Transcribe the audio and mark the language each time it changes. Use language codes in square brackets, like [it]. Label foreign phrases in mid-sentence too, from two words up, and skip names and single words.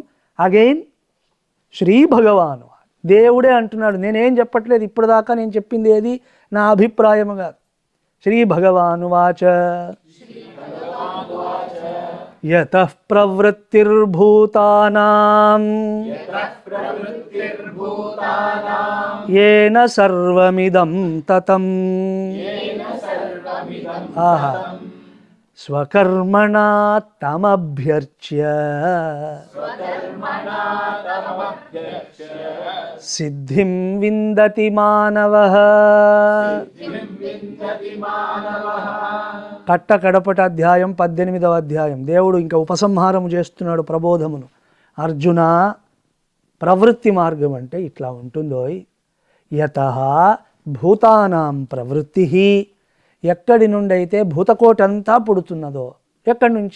[te] అగైన్ శ్రీ భగవాను, దేవుడే అంటున్నాడు. నేనేం చెప్పట్లేదు, ఇప్పుడు దాకా నేను చెప్పింది ఏది నా అభిప్రాయము కాదు. [sa] శ్రీ భగవాను వాచ యతః ప్రవృత్తిర్భూతానాం येन सर्वमिदं ततं आहा स्वकर्मणा तमभ्यर्च्य सिद्धिं विन्दति मानवः. [te] కట్ట కడపట అధ్యాయం 18వ అధ్యాయం. దేవుడు ఇంకా ఉపసంహారము చేస్తున్నాడు ప్రబోధమును. అర్జున, ప్రవృత్తి మార్గం అంటే ఇట్లా ఉంటుందో. [sa] యతః భూతానాం ప్రవృత్తి, [te] ఎక్కడి నుండి అయితే భూతకోటంతా పుడుతున్నదో, ఎక్కడి నుంచి?